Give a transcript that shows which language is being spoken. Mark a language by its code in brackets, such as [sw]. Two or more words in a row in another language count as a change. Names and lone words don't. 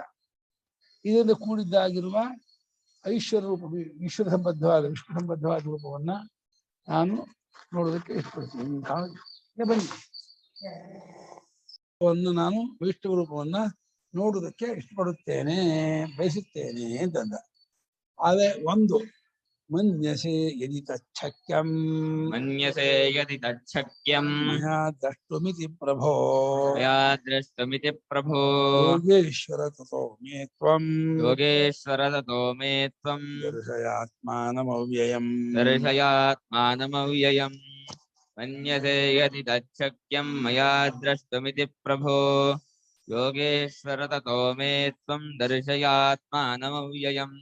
[kn] ಇದರಿಂದ ಕೂಡಿದ್ದಾಗಿರುವ ಐಶ್ವರ್ಯ ರೂಪ ಈಶ್ವರ ಸಂಬದ್ಧವಾದ ವಿಷ್ಣು ಸಂಬದ್ಧವಾದ ರೂಪವನ್ನ ನಾನು ನೋಡೋದಕ್ಕೆ ಇಷ್ಟಪಡ್ತೀನಿ. ಬನ್ನಿ, ನಾನು ವೈಷ್ಣವ ರೂಪವನ್ನ ನೋಡುವುದಕ್ಕೆ ಇಷ್ಟಪಡುತ್ತೇನೆ, ಬಯಸುತ್ತೇನೆ ಅಂತಂದ. ಆದ್ರೆ ಒಂದು [sa] ಮನ್ಯಸೆ ಯದಿ ತಚ್ಛಕ್ಯಂ ಮನ್ಯಸೆ ಯದಿ ತಚ್ಛಕ್ಯಂ ಮಯಾ ದ್ರಷ್ಟುಮಿತಿ ಪ್ರಭೋ ಮಯಾ ದ್ರಷ್ಟುಮಿತಿ ಪ್ರಭೋ ಯೋಗೇಶ್ವರ ತಥೋ ಮೇ ತ್ವಂ ಯೋಗೇಶ್ವರ ತಥೋ ಮೇ ತ್ವಂ ದರ್ಶಯಾತ್ಮಾನಮವ್ಯಯಂ ದರ್ಶಯಾತ್ಮಾನಮವ್ಯಯಂ ಮನ್ಯಸೆ ಯದಿ ತಚ್ಛಕ್ಯಂ ಮಯಾ ದ್ರಷ್ಟುಮಿತಿ ಪ್ರಭೋ ಯೋಗೇಶ್ವರ ತಥೋ ಮೇ ತ್ವಂ ದರ್ಶಯಾತ್ಮಾನಮವ್ಯಯಂ.